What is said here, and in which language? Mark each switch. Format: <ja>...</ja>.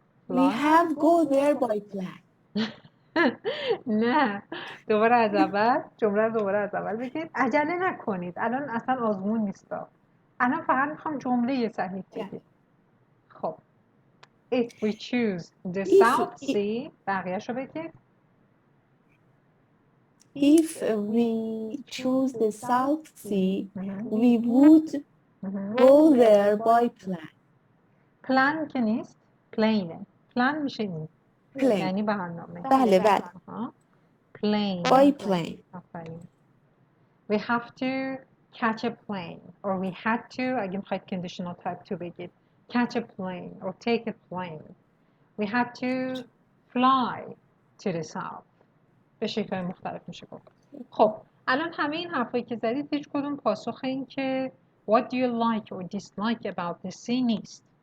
<en>We have go there by plane.</en> <fa>نه. دوباره از اول. جمله رو دوباره از اول بگید. عجله نکنید. الان اصلا آزمون نیست. الان فقط میخوام جمله صحیح بگید.</fa> <en>خب. If we choose the South Sea.</en> <fa>بقیه‌شو بگید.</fa> <en>If we choose the South Sea, we would go there by plane.</en> <fa>Plan که نیست.</fa> <en>Plane.</en> <fa>Plan میشه این.</fa> <en>Plane.</en> <fa>یعنی برنامه. بله بله.</fa> <en>Plane. By plane.</en> <fa>آفرین.</fa> <en>We have to catch a plane. Or we had to. اگه میخواید conditional type to بگید. Catch a plane. Or take a plane. We had to fly to the south.</en> <fa>به شکل‌های مختلف میشه گفت. خب الان همه این حرفایی که زدید هیچ کدوم پاسخ این که</fa> <en>what do you like or dislike about the sea</en> <fa>نیست.</fa>